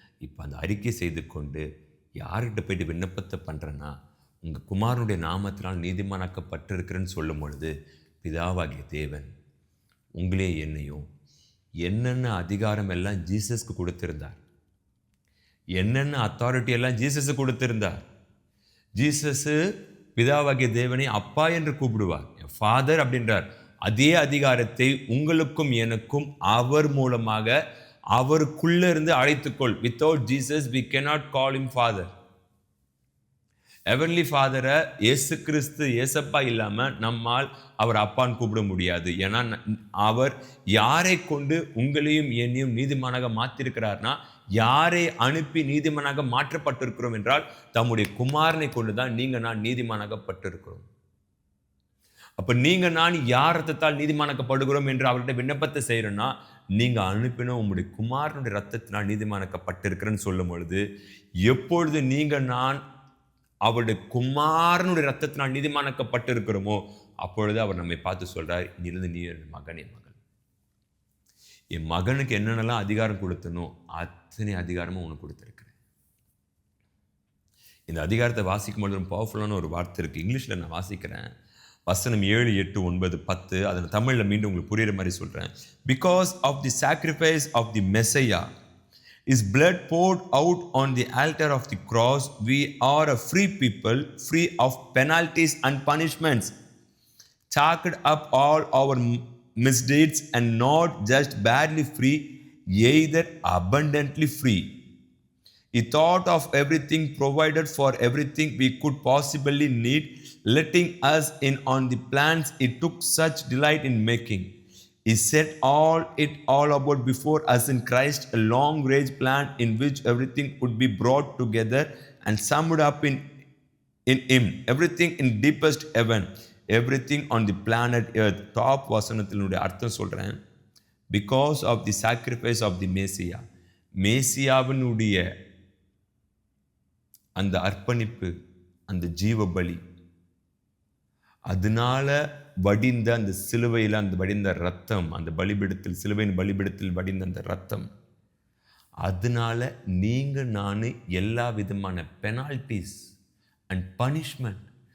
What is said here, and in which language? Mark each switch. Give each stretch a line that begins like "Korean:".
Tamil: இப்போ அந்த அறிக்கை செய்து கொண்டு யார்கிட்ட போய்ட்டு விண்ணப்பத்தை பண்ணுறேன்னா, உங்கள் குமாரனுடைய நாமத்தினால் நீதிமானாக்கப்பட்டிருக்கிறேன்னு சொல்லும் பொழுது, பிதாவாகிய தேவன் உங்களே என்னையும் என்னென்ன அதிகாரம் எல்லாம் ஜீசஸ்க்கு கொடுத்திருந்தார், என்னென்ன அத்தாரிட்டி எல்லாம் ஜீசஸு கொடுத்திருந்தார். ஜீசஸு பிதாவாகிய தேவனை அப்பா என்று கூப்பிடுவார், ஃபாதர் அப்படின்றார். அதே அதிகாரத்தை உங்களுக்கும் எனக்கும் அவர் மூலமாக அவருக்குள்ளே இருந்து அழைத்துக்கொள். Without Jesus
English: we cannot call him father.
Tamil: Heavenly ஃபாதரை இயேசு கிறிஸ்து ஏசப்பா இல்லாமல் நம்மால் அவர் அப்பான்னு கூப்பிட முடியாது. ஏன்னா அவர் யாரை கொண்டு உங்களையும் என்னையும் நீதிமானாக மாற்றிருக்கிறார்னா, யாரை அனுப்பி நீதிமானாக மாற்றப்பட்டிருக்கிறோம் என்றால் தம்முடைய குமாரனை கொண்டு தான் நீங்கள் நான் நீதிமானாகப்பட்டிருக்கிறோம். அப்போ நீங்கள் நான் யார் ரத்தத்தால் நீதிமானாக்கப்படுகிறோம் என்று அவர்கிட்ட விண்ணப்பத்தை செய்கிறோன்னா, நீங்கள் அனுப்பின உங்களுடைய குமாரனுடைய ரத்தத்தினால் நீதிமானாக்கப்பட்டிருக்கிறேன்னு சொல்லும் பொழுது, எப்பொழுது நீங்கள் நான் அவருடைய குமாரனுடைய ரத்தத்தினால் நீதிமானாக்கப்பட்டிருக்கிறோமோ, அப்பொழுது அவர் நம்மை பார்த்து சொல்கிறார், இனிலிருந்து நீ என் மகன், என் மகன். என் மகனுக்கு என்னென்னலாம் அதிகாரம் கொடுத்தனோ அத்தனை அதிகாரமும் உனக்கு கொடுத்துருக்கிறேன். இந்த அதிகாரத்தை வாசிக்கும் பொழுது ரொம்ப பவர்ஃபுல்லான ஒரு வார்த்தை இருக்குது. இங்கிலீஷில் நான் வாசிக்கிறேன். வசனம் 7, 8, 9, 10. அதை நான் தமிழில் மீண்டும் உங்களுக்கு புரியுற மாதிரி சொல்கிறேன். Because of the sacrifice of the Messiah
English: His blood poured out on the altar of the cross, we are a free people, free of penalties and punishments, chalked up all our misdeeds, and not just barely free, either abundantly free. He thought of everything, provided for everything we could possibly need, letting us in on the plans He took such delight in making. He set it all about before us in Christ, a long-range plan in which everything would be brought together and summed up in Him. Everything in deepest heaven, everything on the planet earth.
Tamil: Top வசனத்தினுடைய அர்த்தம் சொல்றேன்.
English: Because of the sacrifice of the Messiah.
Tamil: மேசியாவினுடைய அந்த அர்ப்பணிப்பு, அந்த ஜீவ பலி, அதனால வடிந்த அந்த சிலுவையில் அந்த வடிந்த ரத்தம், அந்த பலிபீடத்தில், சிலுவையின் பலிபீடத்தில் வடிந்த அந்த ரத்தம், அதனால நீங்கள் நான் எல்லா விதமான பெனால்டிஸ் அண்ட் பனிஷ்மெண்ட்.